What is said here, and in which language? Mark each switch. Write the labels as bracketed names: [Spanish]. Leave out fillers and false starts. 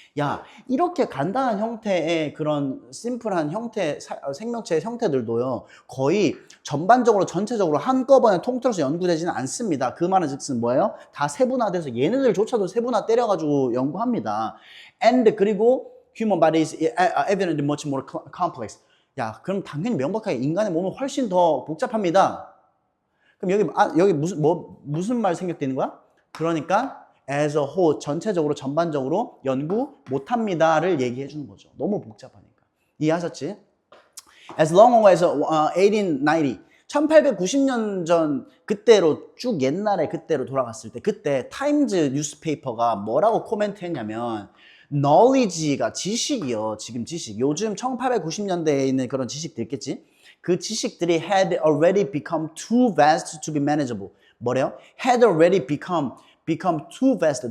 [Korean] 야, 이렇게 간단한 형태의 그런 심플한 생명체의 형태들도요, 거의 전체적으로 한꺼번에 통틀어서 연구되지는 않습니다. 그 말은 즉슨 뭐예요? 다 세분화돼서 얘네들조차도 세분화 때려가지고 연구합니다. [English] And [Korean] 그리고 [English] human body is evidently much more complex. [Korean] 야, 그럼 당연히 명백하게 인간의 몸은 훨씬 더 복잡합니다. 그럼 여기 무슨 말 생략되는 거야? 그러니까 [English] as a whole, [Korean] 전반적으로 연구 못합니다를 얘기해 주는 거죠. 너무 복잡하니까. 이해하셨지? [English] As long ago as 1890, [Korean] 1890년 전 그때로 쭉 옛날에 그때로 돌아갔을 때 그때 타임즈 뉴스페이퍼가 뭐라고 코멘트 했냐면 knowledge가 지식이요. 지금 지식. 요즘 1890년대에 있는 그런 지식들 있겠지? 그 지식들이 [English] had already become too vast to be manageable. [Korean] 뭐래요? [English] had already become too vast.